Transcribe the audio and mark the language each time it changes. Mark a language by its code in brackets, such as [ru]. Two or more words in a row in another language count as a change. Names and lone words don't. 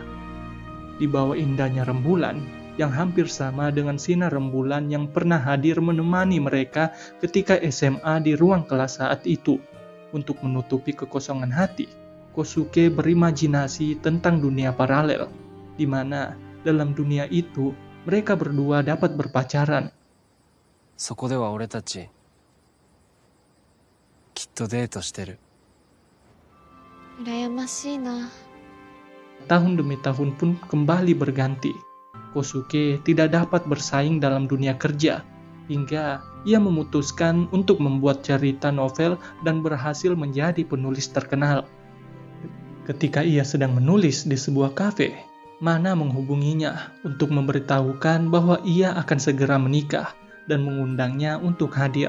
[id] Di bawah indahnya rembulan, yang hampir sama dengan sinar rembulan yang pernah hadir menemani mereka ketika SMA di ruang kelas saat itu. Untuk menutupi kekosongan hati, Kosuke berimajinasi tentang dunia paralel, di mana dalam dunia itu mereka berdua dapat berpacaran. [ja] そこでは俺たちきっとデートしてる。羨ましいな。 [id] Tahun demi tahun pun kembali berganti. Kosuke tidak dapat bersaing dalam dunia kerja, hingga ia memutuskan untuk membuat cerita novel dan berhasil menjadi penulis terkenal. Ketika ia sedang menulis di sebuah kafe, Mana menghubunginya untuk memberitahukan bahwa ia akan segera menikah dan mengundangnya untuk hadir.